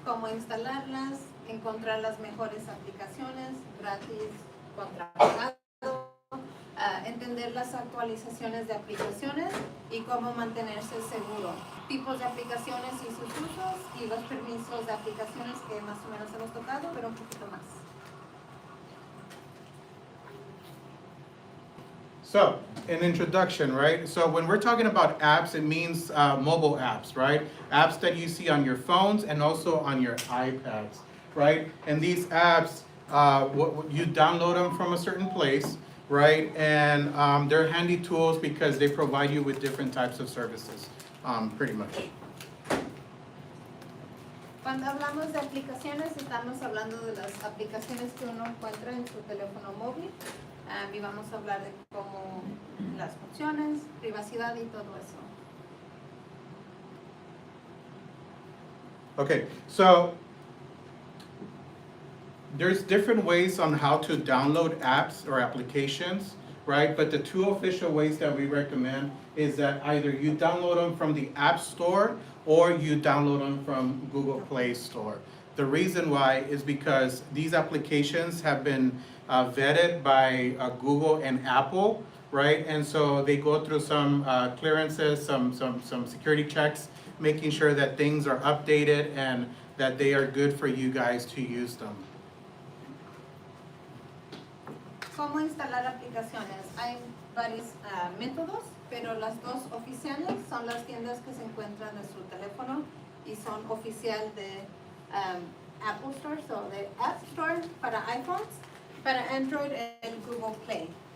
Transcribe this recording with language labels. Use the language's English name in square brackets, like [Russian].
[Spanish] ¿Cómo instalarlas? Encontrar las mejores aplicaciones gratis, contrapagado. Entender las actualizaciones de aplicaciones y cómo mantenerse seguro. Tipos de aplicaciones y sus usos y los permisos de aplicaciones que más o menos hemos tocado, pero un poquito más. [English] So, an introduction, right? So when we're talking about apps, it means mobile apps, right? Apps that you see on your phones and also on your iPads, right? And these apps, you download them from a certain place, right? And they're handy tools because they provide you with different types of services, pretty much. [Spanish] Cuando hablamos de aplicaciones, estamos hablando de las aplicaciones que uno encuentra en su teléfono móvil. Y vamos a hablar de cómo las funciones, privacidad y todo eso. [English] Okay, so there's different ways on how to download apps or applications, right? But the two official ways that we recommend is that either you download them from the App Store or you download them from Google Play Store. The reason why is because these applications have been vetted by Google and Apple, right? And so they go through some clearances, some security checks, making sure that things are updated and that they are good for you guys to use them. [Spanish] ¿Cómo instalar aplicaciones? Hay varios métodos, pero las dos oficiales son las tiendas que se encuentran en su teléfono y son oficial de Apple Store, so de App Store para iPhones, para Android el Google Play.